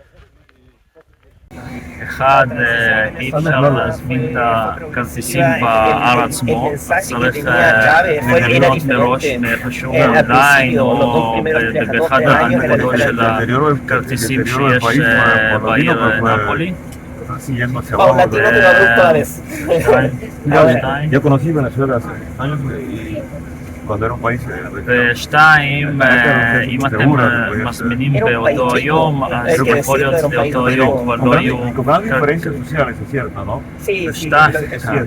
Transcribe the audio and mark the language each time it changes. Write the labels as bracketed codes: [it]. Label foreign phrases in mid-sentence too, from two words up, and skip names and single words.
[he] אחד, אי אפשר להזמין את הכרטיסים בהר עצמו, צריך לבנות מראש מאיפשהו אונליין או באחד הנקודות של הכרטיסים שיש בעיר נפולי. [es] están siguiendo hacia Ma un abajo. latino traductores. Yo conocí Venezuela hace años cuando era un país. [he] ושתיים, אם אתם מזמינים באותו יום, אז יכול להיות שבאותו יום כבר לא יהיו [es] Con grandes diferencias sociales, es cierto, ¿no? Sí, sí, Está- lo- Es cierto.